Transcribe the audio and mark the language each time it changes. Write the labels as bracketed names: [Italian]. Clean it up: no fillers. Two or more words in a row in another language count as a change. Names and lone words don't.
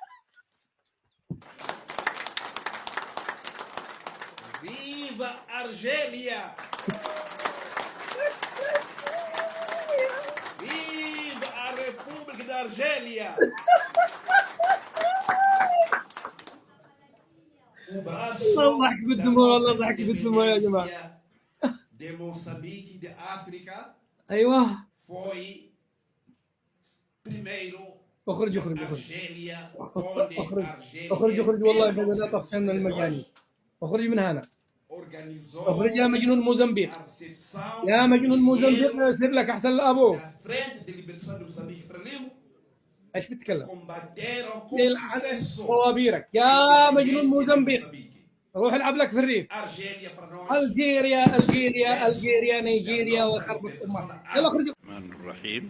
[French] Vive Algérie. Vive la République d'Algérie. [Arabic] والله ضحك بالدموع، والله ضحك بالدموع يا جماعه. [Portuguese] de Moçambique, de África, [Arabic] ايوه [Portuguese] foi primeiro [Arabic] اخرج [Portuguese] da [Arabic] اخرج اخرج [Portuguese] Argélia, onde [Arabic] اخرج [Portuguese] Argélia [Arabic] اخرج [Portuguese] em [Arabic] اخرج والله بدنا طفشنا [Portuguese] 1962 [Arabic] المجانين. اخرج من هنا. اخرج يا [Portuguese] organizou [Arabic] مجنون موزمبيق. [Portuguese] a recepção [Arabic] يا [Portuguese] dos [Arabic] مجنون موزمبيق [Portuguese] guerrilheiros [Arabic] يصير لك احسن لابوك. [Portuguese] da Frente de Libertação de Moçambique Frelimo, [Arabic] ايش بتتكلم؟ [Portuguese] combateram com [Arabic] يلعن [Portuguese] sucesso [Arabic] طوابيرك [Portuguese] a [Arabic] يا مجنون [Portuguese] independência de [Arabic] موزمبيق. [Portuguese] Moçambique. [Arabic] روح العب لك في الريف. [Portuguese] Argélia para nós [Arabic] الجيريا [Portuguese] é um [Arabic] الجيريا [Portuguese] regresso [Arabic] الجيريا [Portuguese] da [Arabic] نيجيريا [Portuguese] nossa [Arabic] وخربط [Portuguese] libertação [Arabic] امك. [Portuguese] da [Arabic] يلا [Portuguese] África. [Arabic] اخرج. الرحمن الرحيم